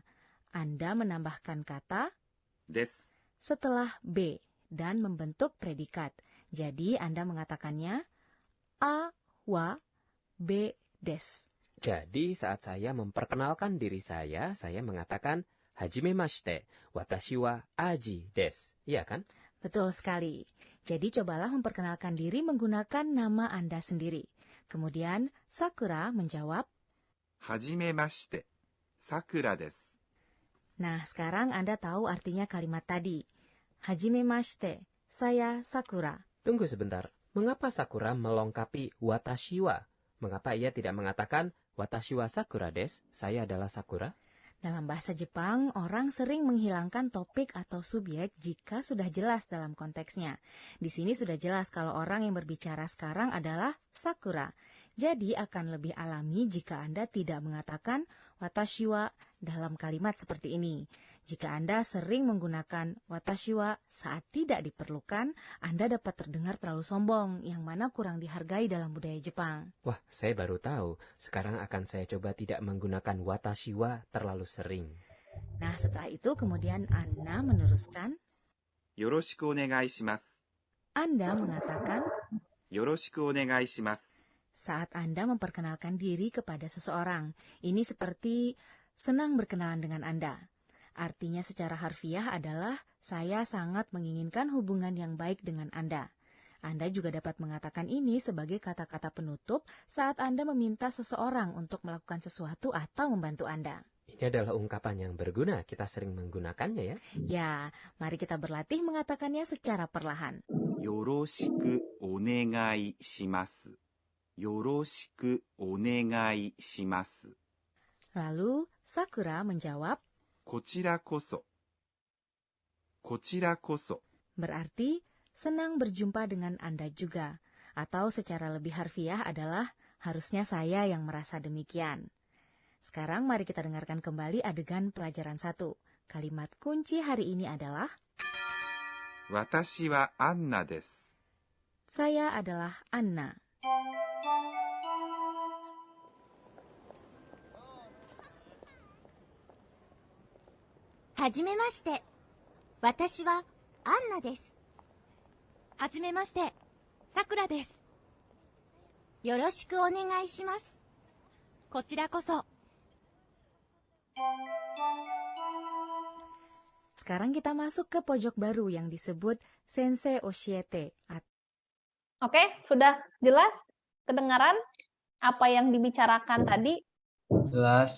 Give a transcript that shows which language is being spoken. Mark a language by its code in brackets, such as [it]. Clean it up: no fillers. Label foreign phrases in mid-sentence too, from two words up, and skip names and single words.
[id] Anda menambahkan kata [ja] です。 [id] setelah B dan membentuk predikat. Jadi Anda mengatakannya [ja] AはBです. [id] Jadi saat saya memperkenalkan diri saya mengatakan [ja] はじめまして、私はアジです. [id] Iya kan? Betul sekali. Jadi cobalah memperkenalkan diri menggunakan nama Anda sendiri. Kemudian Sakura menjawab, [ja] はじめまして。さくらです。 [id] nah sekarang Anda tahu artinya kalimat tadi. Hajimemashite, saya Sakura. Tunggu sebentar. Mengapa Sakura melengkapi [ja] 私は? [id] Mengapa ia tidak mengatakan [ja] 私はさくらです? [id] Saya adalah Sakura? Dalam bahasa Jepang, orang sering menghilangkan topik atau subjek jika sudah jelas dalam konteksnya. Di sini sudah jelas kalau orang yang berbicara sekarang adalah Sakura. Jadi akan lebih alami jika Anda tidak mengatakan [ja] 私は [id] dalam kalimat seperti ini. Jika Anda sering menggunakan [ja] 私は [id] saat tidak diperlukan, Anda dapat terdengar terlalu sombong, yang mana kurang dihargai dalam budaya Jepang. Wah, saya baru tahu. Sekarang akan saya coba tidak menggunakan [ja] 私は [id] terlalu sering. Nah, setelah itu kemudian Anna meneruskan, [ja] よろしくお願いします。 [id] Anda mengatakan [ja] よろしくお願いします。 [id] saat Anda memperkenalkan diri kepada seseorang. Ini seperti senang berkenalan dengan Anda. Artinya secara harfiah adalah saya sangat menginginkan hubungan yang baik dengan Anda. Anda juga dapat mengatakan ini sebagai kata-kata penutup saat Anda meminta seseorang untuk melakukan sesuatu atau membantu Anda. Ini adalah ungkapan yang berguna. Kita sering menggunakannya ya. Ya, mari kita berlatih mengatakannya secara perlahan. [ja] よろしくお願いします。よろしくお願いします。 [id] Lalu Sakura menjawab, [ja] こちらこそ。こちらこそ。 [id] berarti senang berjumpa dengan Anda juga. Atau secara lebih harfiah adalah harusnya saya yang merasa demikian. Sekarang mari kita dengarkan kembali adegan pelajaran 1. Kalimat kunci hari ini adalah [ja] 私はアンナです。 [id] saya adalah Anna. [ja] はじめまして。私はアンナです。はじめまして、さくらです。よろしくお願いします。こちらこそ。 [id] Sekarang kita masuk ke pojok baru yang disebut Sensei Oshiete. Oke, sudah jelas? Kedengaran apa yang dibicarakan tadi? Jelas.